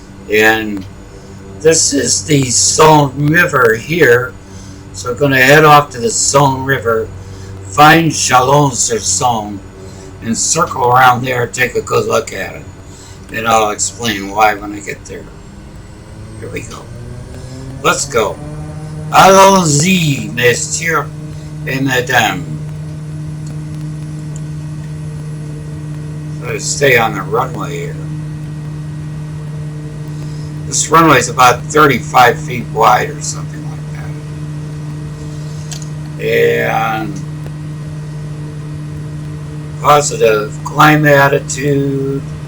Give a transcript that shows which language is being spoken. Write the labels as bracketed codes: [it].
[en] And this is the Saône River here. So we're going to head off to the Saône River, find Chalon-sur-Saône, and circle around there, take a good look at it. And I'll explain why when I get there. Here we go. Let's go. [fr] Allons-y, messieurs et mesdames. [en] To stay on the runway here. This runway is about 35 feet wide or something like that. And positive climb attitude.